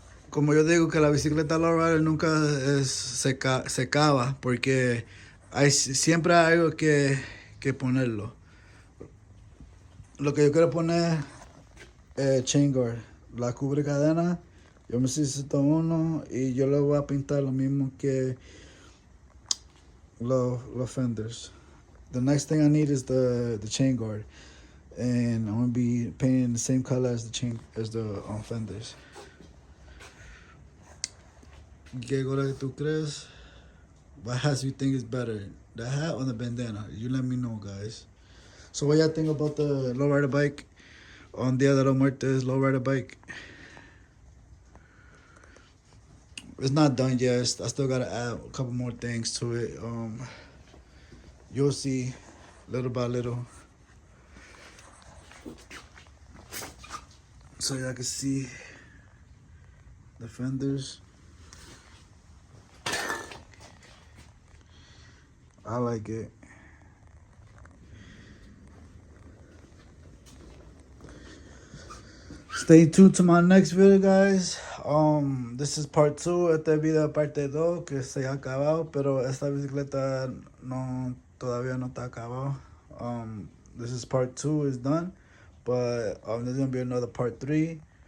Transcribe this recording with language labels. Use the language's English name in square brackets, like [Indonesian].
[Spanish] Como yo digo que la bicicleta lowrider nunca se acaba porque siempre hay algo que ponerlo. Lo que yo quiero poner chain guard, la cubre cadena. Yo me necesito uno y yo le voy a pintar lo mismo que los fenders. [English] The next thing I need is the chain guard, and I'm gonna be painting the same color as the fenders. [Spanish] ¿Qué color tú crees? [English] What hat you think is better, the hat or the bandana? You let me know, guys. So what y'all think about the lowrider bike on Dia de los Muertos lowrider bike? It's not done yet. I still gotta add a couple more things to it. You'll see little by little. So y'all can see the fenders. I like it. Stay tuned to my next video, guys. This is part 2. [Spanish] Este video parte 2 que se ha acabado, pero esta bicicleta todavía no está acabado. [English] This is part 2 is done, but there's gonna be another part 3.